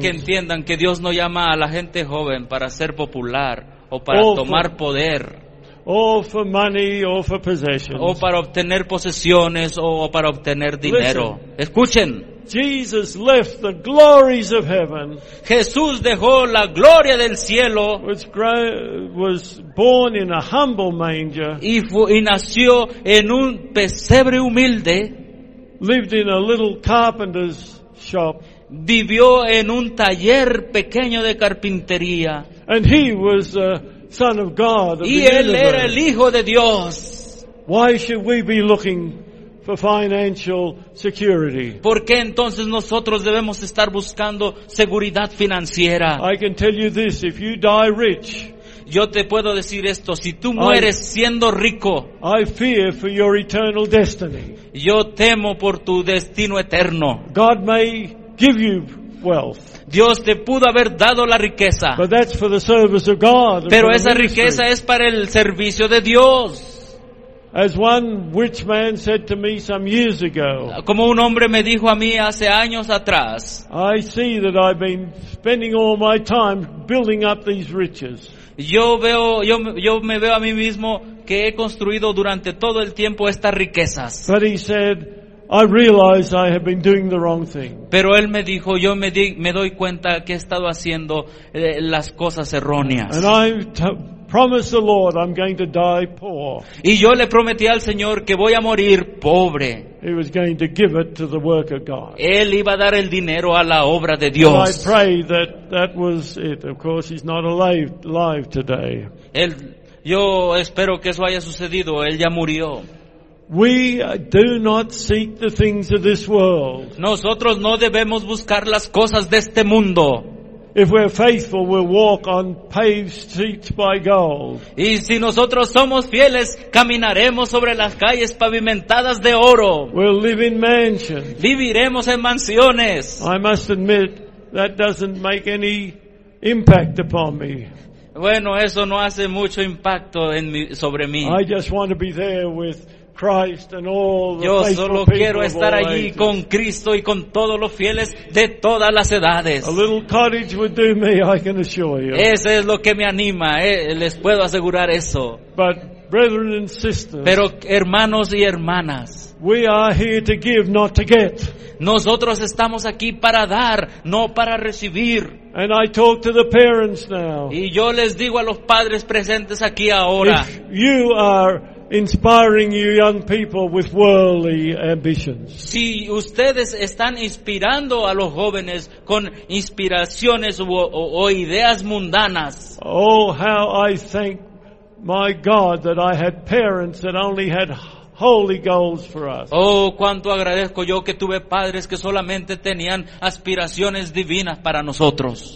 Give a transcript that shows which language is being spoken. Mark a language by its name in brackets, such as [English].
[Spanish] Quiero que entiendan que Dios no llama a la gente joven para ser popular o para tomar poder. [English] Or for money or for possessions. [Spanish] O para obtener posesiones o para obtener dinero. [English] Listen, [Spanish] escuchen. [English] Jesus left the glories of heaven. [Spanish] Jesús dejó la gloria del cielo. [English] Was born in a humble manger. [Spanish] Y nació en un pesebre humilde. [English] Lived in a little carpenter's shop. [Spanish] Vivió en un taller pequeño de carpintería. [English] And he was Son of God, of [Spanish] y él era el Hijo de Dios. [English] Why should we be looking for financial security. [Spanish] ¿Por qué entonces nosotros debemos estar buscando seguridad financiera? [English] I can tell you this, if you die rich, [Spanish] yo te puedo decir esto, si tú mueres siendo rico, [English] I fear for your eternal destiny. [Spanish] Yo temo por tu destino eterno. [English] God may give you wealth. [Spanish] Dios te pudo haber dado la riqueza. [English] But that's for the service of God. [Spanish] Pero esa riqueza es para el servicio de Dios. [English] As one rich man said to me some years ago, [Spanish] como un hombre me dijo a mí hace años atrás, [English] I see that I've been spending all my time building up these riches. [Spanish] Yo me veo a mí mismo que he construido durante todo el tiempo estas riquezas. [English] But he said, I realize I have been doing the wrong thing. [Spanish] Pero él me dijo, yo me doy cuenta que he estado haciendo las cosas erróneas. [English] And I promised the Lord I'm going to die poor. [Spanish] Y yo le prometí al Señor que voy a morir pobre. [English] He was going to give it to the work of God. [Spanish] Él iba a dar el dinero a la obra de Dios. [English] And I pray that that was it. Of course, he's not alive today. [Spanish] Yo espero que eso haya sucedido. Él ya murió. [English] We do not seek the things of this world. [Spanish] Nosotros no debemos buscar las cosas de este mundo. [English] If we're faithful, we'll walk on paved streets by gold. [Spanish] Y si nosotros somos fieles, caminaremos sobre las calles pavimentadas de oro. [English] We'll live in mansions. [Spanish] Viviremos en mansiones. [English] I must admit that doesn't make any impact upon me. [Spanish] Bueno, eso no hace mucho impacto en mí, sobre mí. [English] I just want to be there with Christ and all the [Spanish] yo solo quiero estar allí con Cristo y con todos los fieles de todas las edades. [English] A little cottage would do me, I can assure you. [Spanish] Ese es lo que me anima, les puedo asegurar eso. [English] But brethren and sisters, [Spanish] pero hermanos y hermanas, [English] we are here to give, not to get. [Spanish] Nosotros estamos aquí para dar, no para recibir. [English] And I talk to the parents now. [Spanish] Y yo les digo a los padres presentes aquí ahora, [English] if you are inspiring you young people with worldly ambitions, [Spanish] si ustedes están inspirando a los jóvenes con inspiraciones o ideas mundanas, [English] oh, how I thank my God that I had parents that only had holy goals for us. [Spanish] Oh, cuánto agradezco yo que tuve padres que solamente tenían aspiraciones divinas para nosotros.